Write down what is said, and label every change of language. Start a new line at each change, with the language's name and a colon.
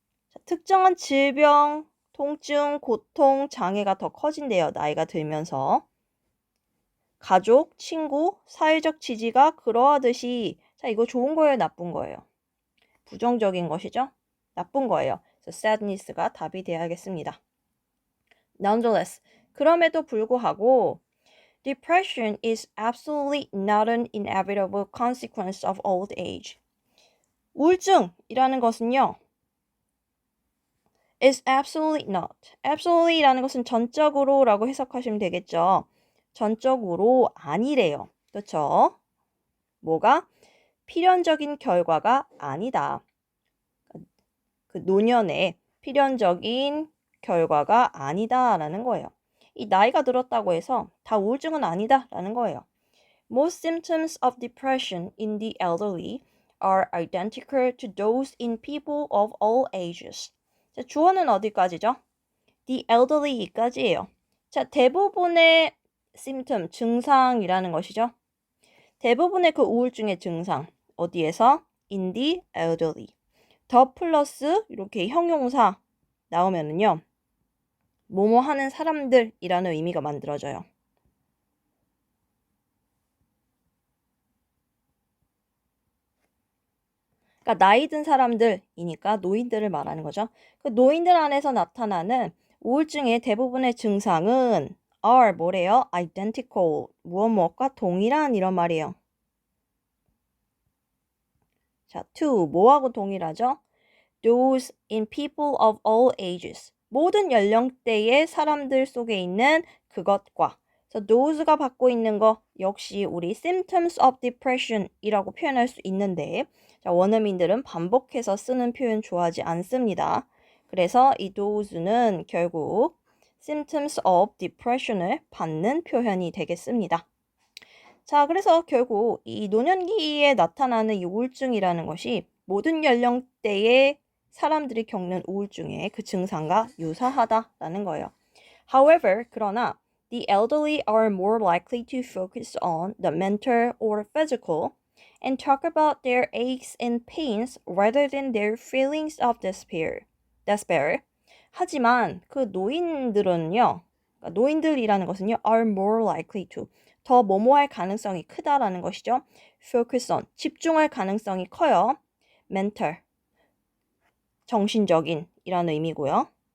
Korean: 자, 특정한 질병, 통증, 고통, 장애가 더 커진대요. 나이가 들면서. 가족, 친구, 사회적 지지가 그러하듯이 자, 이거 좋은 거예요? 나쁜 거예요? 부정적인 것이죠? 나쁜 거예요. 그래서 sadness가 답이 되어야겠습니다.
English: Nonetheless,
Korean: 그럼에도 불구하고
English: Depression is absolutely not an inevitable consequence of old age.
Korean: 우울증이라는 것은요.
English: is absolutely not.
Korean: absolutely라는 것은 전적으로 라고 해석하시면 되겠죠. 전적으로 아니래요. 그렇죠? 뭐가? 필연적인 결과가 아니다. 그 노년의 필연적인 결과가 아니다라는 거예요. 이 나이가 들었다고 해서 다 우울증은 아니다라는 거예요.
English: Most symptoms of depression in the elderly are identical to those in people of all ages.
Korean: 자, 주어는 어디까지죠? The elderly까지예요. 자, 대부분의 symptom, 증상이라는 것이죠. 대부분의 그 우울증의 증상, 어디에서?
English: In the elderly.
Korean: 더 플러스 이렇게 형용사 나오면은요. 뭐뭐 하는 사람들이라는 의미가 만들어져요. 그러니까 나이 든 사람들이니까 노인들을 말하는 거죠. 그 노인들 안에서 나타나는 우울증의 대부분의 증상은 are 뭐래요? identical, 무엇과 동일한 이런 말이에요. 자, to 뭐하고 동일하죠?
English: Those in people of all ages.
Korean: 모든 연령대의 사람들 속에 있는 그것과 그래서 those가 받고 있는 거 역시 우리
English: symptoms of depression
Korean: 이라고 표현할 수 있는데 자, 원어민들은 반복해서 쓰는 표현 좋아하지 않습니다. 그래서 이 those는 결국
English: symptoms of depression
Korean: 을 받는 표현이 되겠습니다. 자, 그래서 결국 이 노년기에 나타나는 이 우울증이라는 것이 모든 연령대의 사람들이 겪는 우울증의 그 증상과 유사하다라는 거예요.
English: However,
Korean: 그러나
English: the elderly are more likely to focus on the mental or physical and talk about their aches and pains rather than their feelings of despair.
Korean: 하지만 그 노인들은요, 그러니까 노인들이라는 것은요,
English: are more likely to
Korean: 더 뭐뭐할 가능성이 크다라는 것이죠. focus on 집중할 가능성이 커요. mental 정신적인 이라는 의미고요.